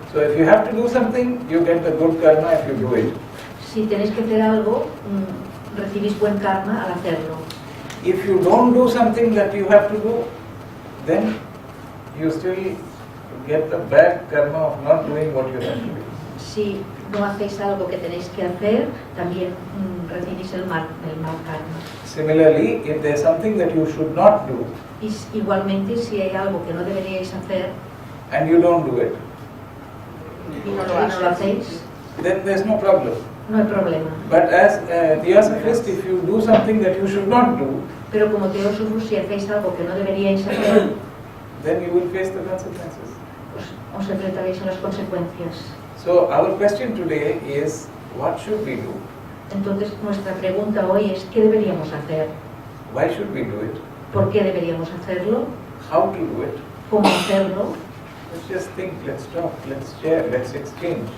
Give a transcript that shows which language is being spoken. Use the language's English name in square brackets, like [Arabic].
[English] So if you have to do something, you get the good karma if you do it. [Spanish] Si tenéis que hacer algo, recibís buen karma al hacerlo. [English] If you don't do something that you have to do, then you still get the bad karma of not doing what you have to do. [Spanish] Si no hacéis algo que tenéis que hacer, también recibís el mal karma. [English] Similarly, if there is something that you should not do, [Spanish] Y igualmente, si hay algo que no deberíais hacer, [English] and you don't do it, [Spanish] y no lo hacéis, [English] then there is no problem. [Spanish] no hay problema. [English] But as a theosophist, if you do something that you should not do, [Spanish] Pero como teósofos, si hacéis algo que no deberíais hacer, [English] then you will face the consequences. [Spanish] pues os enfrentaréis a las consecuencias. [English] So our question today is, what should we do? [Spanish] Entonces, nuestra pregunta hoy es, ¿qué deberíamos hacer? [English] Why should we do it? [Spanish] ¿Por qué deberíamos hacerlo? [English] How to do it? [Spanish] ¿Cómo hacerlo? [English] Let's just think, let's talk, let's share, let's exchange.